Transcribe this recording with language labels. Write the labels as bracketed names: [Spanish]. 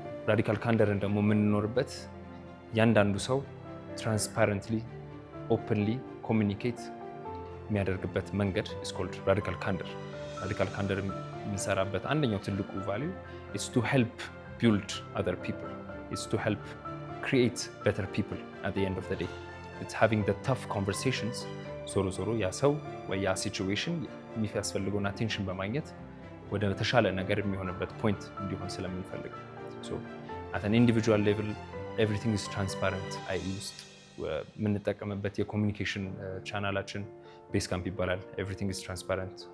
[Amharic] ራዲካል ካንደርን ደግሞ የምንኖርበት ያንዳንዱ ሰው ትራንስፓረንትሊ ኦፕንሊ ኮሚኒኬት የሚያደርግበት መንገድ ኢስ ኮልድ ራዲካል ካንደር። ራዲካል ካንደር የምንሰራበት አንደኛው ትልቁ ቫሊዩ ኢስ ቱ ሄልፕ ቢልድ አዘር ፒፕል ኢስ ቱ ሄልፕ [English] create better people at the end of the day. It's having the tough conversations. [Amharic] ዞሮ ያ ሰው ወይ ያ ሲቹዌሽን የሚያስፈልገውን አቴንሽን በማግኘት ወደ ተሻለ ነገር የሚሆንበት ፖይንት እንዲሆን ስለምንፈልግ [English] at an individual level everything is transparent። [Amharic] አይ ውስጥ የምንጠቀምበት የኮሚኒኬሽን ቻናላችን ቤስ ካምፕ ይባላል። [English] everything is transparent.